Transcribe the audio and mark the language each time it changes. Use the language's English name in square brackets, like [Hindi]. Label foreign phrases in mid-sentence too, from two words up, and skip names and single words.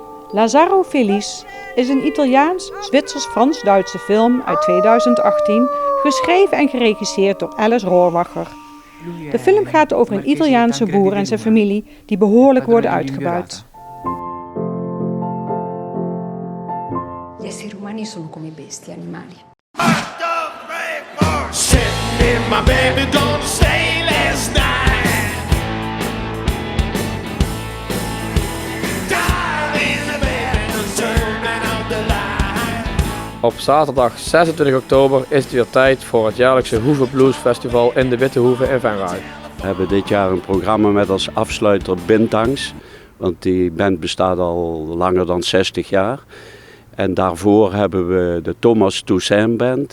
[Dutch] Lazzaro Felice is een Italiaans-Zwitsers-Frans-Duitse film uit 2018, geschreven en geregisseerd door Alice Rohrwacher. De film gaat over een Italiaanse boer en zijn familie die behoorlijk worden uitgebuit. [Italian] Gli esseri umani sono come bestie animali. [English] My baby gonna stay last night. Died in the bed and turned out the light. [Dutch] Op zaterdag 26 oktober is het weer tijd voor het jaarlijkse Hoeve Blues Festival in de Witte Hoeve in Venray. We hebben dit jaar een programma met als afsluiter Bintangs, want die band bestaat al langer dan 60 jaar. En daarvoor hebben we de Thomas Toussaint Band.